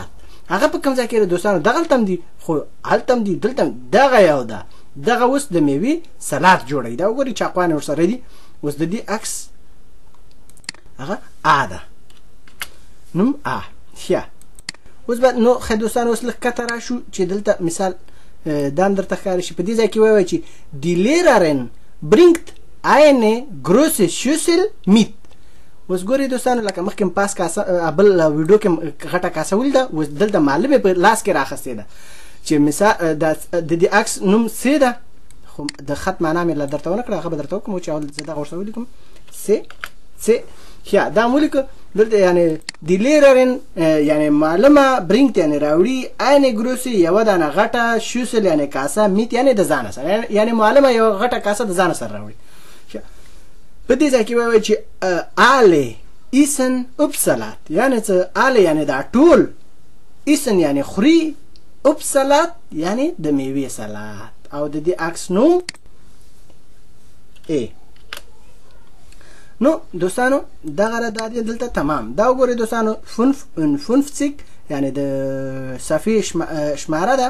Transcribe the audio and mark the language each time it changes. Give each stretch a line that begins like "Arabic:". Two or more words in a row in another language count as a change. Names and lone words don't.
Pashto: هغه په کوم ځای کې دوستانو دغلته هم دي، خو هلته هم دي دلته هم دغه یو ده، دغه اوس د میوې سلات جوړوي. دا وګورئ چاقوانې ورسره دي. اوس د دې عکس هغه ا ده، نوم ا ښه. اوس به نو ښه دوستانو اوس لږ کته راشو چې دلته مثال دا هم درته ښکاره شي. په دې ځای کې وایي چې
German: die Lehrerin bringt eine große Schüssel mit.
Pashto: اوس ګورئ دوستانو لکه مخکې م پاس کاسه بل ویډیو کې غټه کاسه ولیده، اوس دلته معلم یې په لاس کې رااخیستې ده چې مثال د دې عکس نوم سی ده، خو د خط معنا مې لا درته ونه کړه، هغه به درته وکړم چې اول زه دغه ورسره ولیکم سی ښه. دا م ولیکو دلته یعنی
German: die Lehrerin
Pashto: یعنی معلمه برینګت یعنی راوړي
German: eine große
Pashto: یوه دانه غټه شوسل یعنی کاسه میت یعنی د ځانه سره، یعنی معلمه یوه غټه کاسه د ځانه سره راوړي. په دې ځای کې وایي چې
German: alle essen Obstsalat،
Pashto: یعنی څه alle یعنی دا ټول، essen یعنی خوري، Obstsalat یعنی د میوې سلات، او د دې عکس نوم ای. نو دوستانو دغه دا دلته تمام. دا وګورئ دوستانو 55 یعنی د صفحې شماره ده.